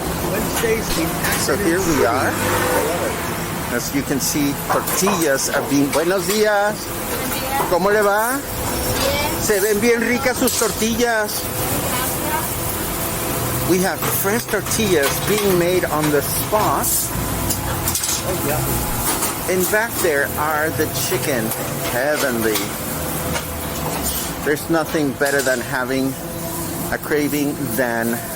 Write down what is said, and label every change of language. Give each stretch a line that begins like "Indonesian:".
English: Wednesdays in So here we are. As you can see, tortillas are being...
Spanish: Buenos días. ¿Cómo le va? Bien, Se ven bien ricas sus tortillas. gracias.
English: We have fresh tortillas being made on the spot. Oh, yeah. And back there are the chicken. Heavenly. There's nothing better than having a craving than...